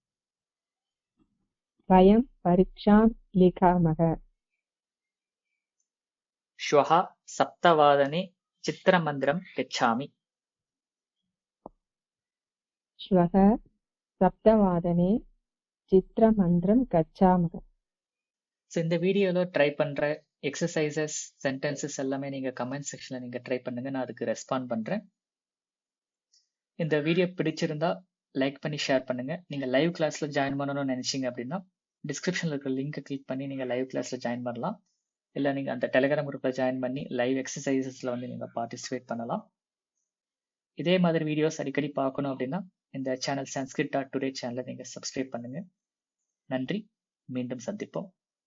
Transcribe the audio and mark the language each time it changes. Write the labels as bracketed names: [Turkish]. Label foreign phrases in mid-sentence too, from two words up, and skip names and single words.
[Sanskrit] वयं परीक्षां लिखामः. श्वः 7 चित्रमन्दिरं गच्छामि. श्वः 7 चित्रमन्दिरं गच्छामः. [Tamil] இந்த வீடியோல ட்ரை பண்ற [English] exercises sentences [Tamil] எல்லாமே நீங்க [English] comment section [Tamil] நீங்க ட்ரை பண்ணுங்க. நான் அதுக்கு ரெஸ்பாண்ட் பண்றேன். இந்த வீடியோ பிடிச்சிருந்தா லைக் பண்ணி ஷேர் பண்ணுங்க. நீங்க [English] live class [Tamil] ஜாயின் பண்ணணும்னு நினைச்சீங்க அப்படின்னா டிஸ்கிரிப்ஷன்ல இருக்கிற லிங்கை கிளிக் பண்ணி நீங்க [English] live class [Tamil] ஜாயின் பண்ணலாம். இல்லை நீங்க அந்த [English] Telegram group [Tamil] ஜாயின் பண்ணி [English] live exercises [Tamil] வந்து நீங்க பார்ட்டிசிபேட் பண்ணலாம். இதே மாதிரி வீடியோஸ் அடிக்கடி பார்க்கணும் அப்படின்னா இந்த சேனல் sanskrit.today சேனலை நீங்க சப்ஸ்கிரைப் பண்ணுங்க. நன்றி, மீண்டும் சந்திப்போம்.